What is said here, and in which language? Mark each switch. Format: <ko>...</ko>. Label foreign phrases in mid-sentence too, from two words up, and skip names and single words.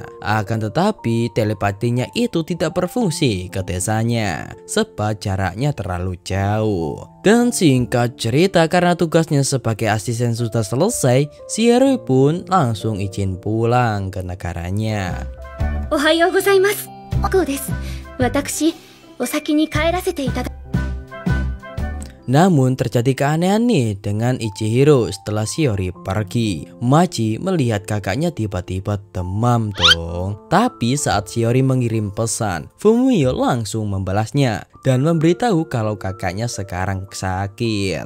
<id>Akan tetapi telepatinya itu tidak berfungsi ke desanya sebab jaraknya terlalu jauh. Dan singkat cerita, karena tugasnya sebagai asisten sudah selesai, Shiori pun langsung izin pulang ke negaranya.</id> <ja>おはようございます. 私、お先に帰らせていただき.</ja> <id>Namun terjadi keanehan nih dengan Ichihiro setelah Shiori pergi. Machi melihat kakaknya tiba-tiba demam dong. Tapi saat Shiori mengirim pesan, Fumio langsung membalasnya dan memberitahu kalau kakaknya sekarang sakit.</id>